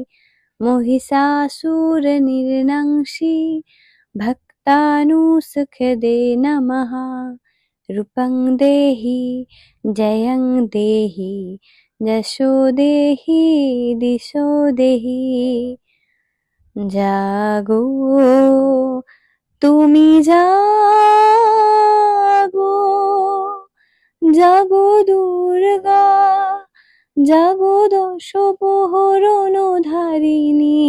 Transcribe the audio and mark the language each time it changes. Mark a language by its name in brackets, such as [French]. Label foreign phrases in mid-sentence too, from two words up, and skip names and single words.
[Sanskrit] মহিষাসুরনির্নাংসী ভক্তানুসুখদে নমঃ। রূপং দেহি জয়ং দেহি যশো দেহি দিশো দেহি। [Bangla] জাগো তুমি জাগো, জাগো দুর্গা, জাগো দশ প্রহরণ ধারিণী।